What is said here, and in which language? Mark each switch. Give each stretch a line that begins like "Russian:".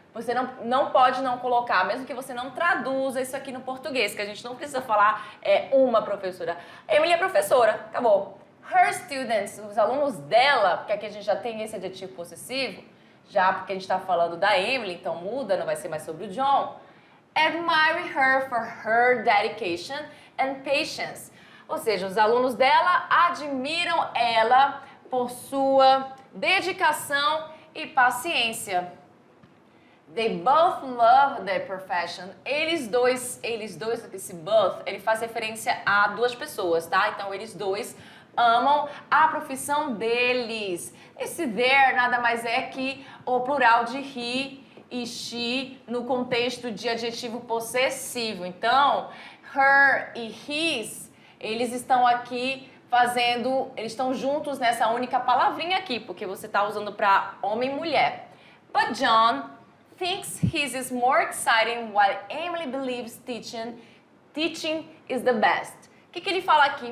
Portuguese: Você não pode não colocar, mesmo que você não traduza isso aqui no português, que a gente não precisa falar uma professora. Emily é professora, acabou.
English: Her students,
Portuguese: os alunos dela, porque aqui a gente já tem esse adjetivo possessivo, já porque a gente está falando da Emily, então muda, não vai ser mais sobre o John.
English: Admire her for her dedication and patience.
Portuguese: Ou seja, os alunos dela admiram ela por sua dedicação e paciência.
English: They both love their profession.
Portuguese: Eles dois, esse both, ele faz referência a 2 pessoas, tá? Então, eles dois amam a profissão deles. Esse there nada mais é que o plural de he e she no contexto de adjetivo possessivo. Então, her e his, eles estão aqui eles estão juntos nessa única palavrinha aqui, porque você está usando para homem e mulher.
English: But John thinks his is more exciting while Emily believes teaching is the best.
Portuguese: O que ele fala aqui?